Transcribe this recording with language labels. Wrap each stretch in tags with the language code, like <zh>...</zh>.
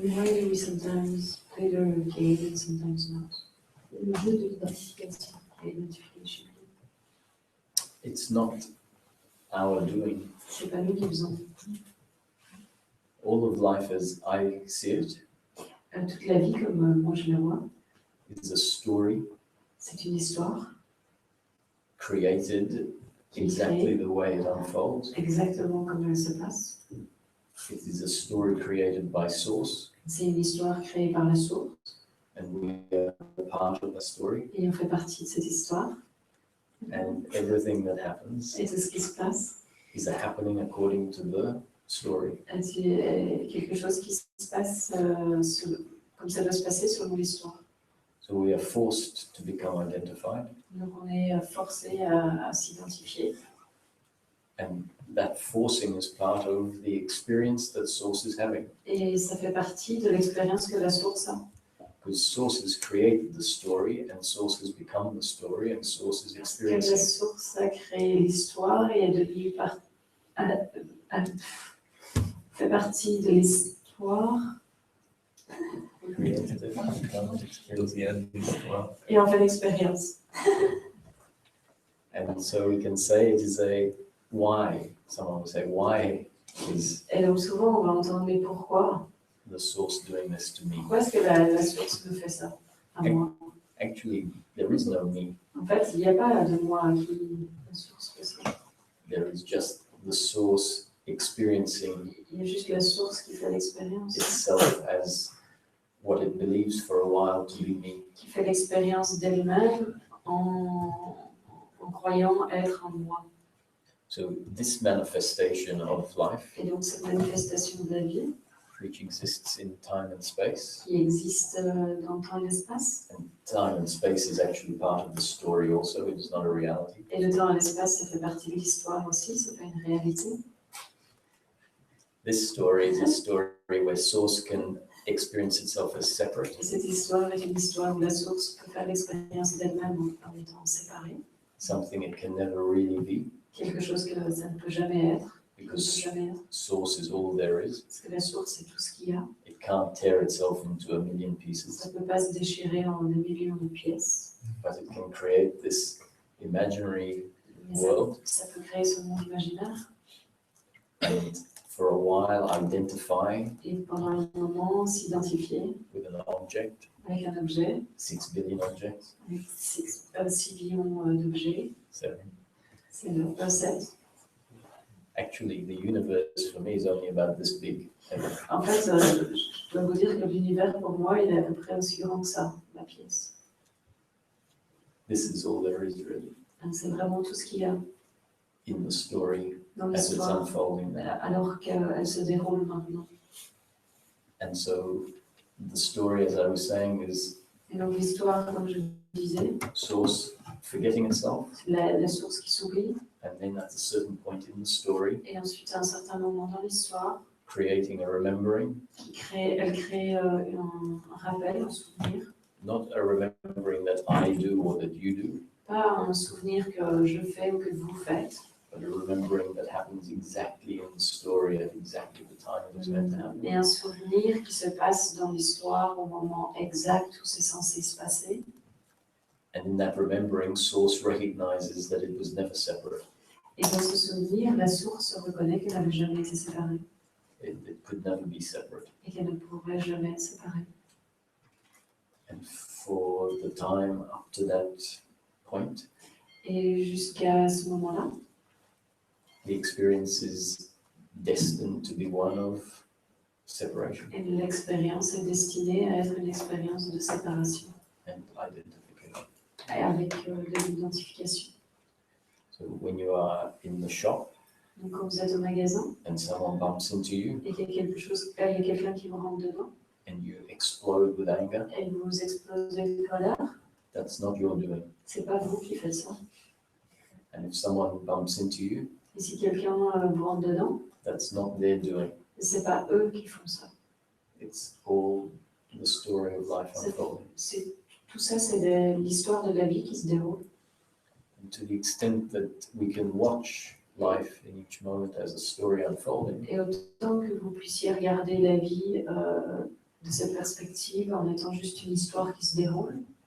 <en>Why do we sometimes play the game and sometimes not?</en> <fr>Le jeu de l'identification.</fr> <en>Identification. It's not our doing.</en> <fr>C'est pas nous qui faisons.</fr> <en>All of life as I see it</en> <fr>Toute la vie, comme moi je la vois,</fr> <en>is a story</en> <fr>c'est une histoire</fr> <en>created exactly the way it unfolds.</en> <fr>exactement comme elle se passe.</fr> <en>It is a story created by source,</en> <fr>C'est une histoire créée par la source</fr> <en>and we are part of the story.</en> <fr>et on fait partie de cette histoire.</fr> <en>And everything that happens</en> <fr>Et tout ce qui se passe,</fr> <en>is a happening according to the story.</en> <fr>c'est quelque chose qui se passe comme ça doit se passer selon l'histoire.</fr> <en>So we are forced to become identified,</en> <fr>Donc on est forcé à s'identifier.</fr> <en>and that forcing is part of the experience that source is having.</en> <fr>Et ça fait partie de l'expérience que la source a.</fr> <en>Because sources created the story, and sources become the story, and sources</en> <fr>Parce que la</fr> <en>experience.</en> <fr>source a créé l'histoire et est devenue fait partie de l'histoire</fr> <en>Created it, become experience the end of the world.</en> <fr>et en fait l'expérience.</fr> <en>And so we can say it is a why. Someone will say, why is</en> <fr>Et donc souvent on va entendre mais pourquoi?</fr> <en>the source doing this to me?</en> <fr>Pourquoi est-ce que la source me fait ça à moi?</fr> <en>Actually, there is no me.</en> <fr>En fait, il n'y a pas de moi qui la source fait ça.</fr> <en>There is just the source experiencing</en> <fr>Il y a juste la source qui fait l'expérience,</fr> <en>itself as what it believes for a while to be me.</en> <fr>qui fait l'expérience d'elle-même en croyant être en moi.</fr> <en>So this manifestation of life,</en> <fr>Et donc cette manifestation de la vie</fr> <en>which exists in time and space,</en> <fr>qui existe dans le temps et l'espace,</fr> <en>and time and space is actually part of the story also, it's not a reality.</en> <fr>et le temps et l'espace, ça fait partie de l'histoire aussi, c'est pas une réalité.</fr> <en>This story is a story where source can experience itself as separate,</en> <fr>Et cette histoire est une histoire où la source peut faire l'expérience d'elle-même en étant séparée,</fr> <en>something it can never really be,</en> <fr>quelque chose que ça ne peut jamais être, que ne peut</fr> <en>because</en> <fr>jamais être,</fr> <en>source is all there is.</en> <fr>parce que la source c'est tout ce qu'il y a.</fr> <en>It can't tear itself into a million pieces,</en> <fr>Ça ne peut pas se déchirer en des millions de pièces,</fr> <en>but it can create this imaginary</en> <fr>mais</fr> <en>world</en> <fr>ça peut créer ce monde imaginaire</fr> <en>and for a while identify</en> <fr>et pendant un moment s'identifier</fr> <en>with an object,</en> <fr>avec un objet,</fr> <en>6 billion objects,</en> <fr>avec 6 millions d'objets,</fr> <en>7.</en> <fr>c'est le concept.</fr> <en>Actually, the universe for me is only about this big.</en> <fr>En fait, je dois vous dire que l'univers pour moi il est à peu près aussi grand que ça, la pièce.</fr> <en>This is all there is really</en> <fr>C'est vraiment tout ce qu'il y a</fr> <en>in the story</en> <fr>dans</fr> <en>as it's</en> <fr>l'histoire,</fr> <en>unfolding now.</en> <fr>alors qu'elle se déroule maintenant.</fr> <en>And so the story, as I was saying, is</en> <fr>Et donc l'histoire, comme je disais,</fr> <en>source forgetting itself,</en> <fr>c'est la source qui s'oublie,</fr> <en>and then at a certain point in the story,</en> <fr>et ensuite à un certain moment dans l'histoire,</fr> <en>creating a remembering,</en> <fr>elle crée un rappel, un souvenir,</fr> <en>not a remembering that I do or that you do,</en> <fr>pas un souvenir que je fais ou que vous faites,</fr> <en>but a remembering that happens exactly in the story at exactly the time it was meant to happen.</en> <fr>mais un souvenir qui se passe dans l'histoire au moment exact où c'est censé se passer.</fr> <en>And in that remembering, source recognizes that it was never separate.</en> <fr>Et dans ce souvenir, la source reconnaît qu'elle n'avait jamais été séparée</fr> <en>It could never be separate.</en> <fr>et qu'elle ne pourrait jamais être séparée.</fr> <en>And for the time up to that point,</en> <fr>Et jusqu'à ce moment-là,</fr> <en>the experience is destined to be one of separation</en> <fr>et l'expérience est destinée à être une expérience de séparation</fr> <en>and identification.</en> <fr>et avec de l'identification.</fr> <en>So when you are in the shop</en> <fr>Donc quand vous êtes au magasin</fr> <en>and someone bumps into you</en> <fr>et qu'il y a quelque chose, il y a quelqu'un qui vous rentre dedans</fr> <en>and you explode with anger,</en> <fr>et vous explosez de colère,</fr> <en>that's not your doing.</en> <fr>c'est pas vous qui faites ça.</fr> <en>And if someone bumps into you,</en> <fr>Et si quelqu'un vous rentre dedans,</fr> <en>that's not their doing.</en> <fr>c'est pas eux qui font ça.</fr> <en>It's all the story of life unfolding.</en> <fr>Tout ça, c'est l'histoire de la vie qui se déroule.</fr> <en>And to the extent that we can watch life in each moment as a story unfolding,</en> <fr>Et autant que vous puissiez regarder la vie de cette perspective en étant juste une histoire qui se déroule,</fr>